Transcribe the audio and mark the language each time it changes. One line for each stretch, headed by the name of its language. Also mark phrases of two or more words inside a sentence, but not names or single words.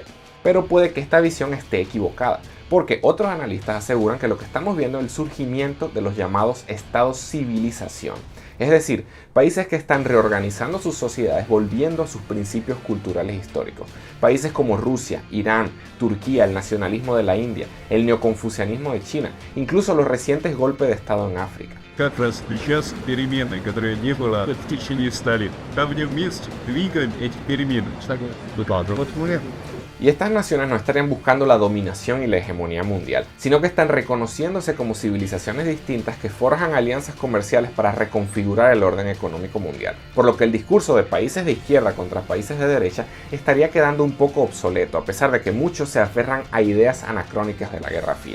Spanish: Pero puede que esta visión esté equivocada, porque otros analistas aseguran que lo que estamos viendo es el surgimiento de los llamados estados civilización, es decir, países que están reorganizando sus sociedades volviendo a sus principios culturales históricos. Países como Rusia, Irán, Turquía, el nacionalismo de la India, el neoconfucianismo de China, incluso los recientes golpes de estado en África.
Russian: Как раз сейчас перемены, которые не было в течение 100 лет. Там вместе двигаем эти перемены. Вот мы.
Spanish: Y estas naciones no estarían buscando la dominación y la hegemonía mundial, sino que están reconociéndose como civilizaciones distintas que forjan alianzas comerciales para reconfigurar el orden económico mundial. Por lo que el discurso de países de izquierda contra países de derecha estaría quedando un poco obsoleto, a pesar de que muchos se aferran a ideas anacrónicas de la Guerra Fría.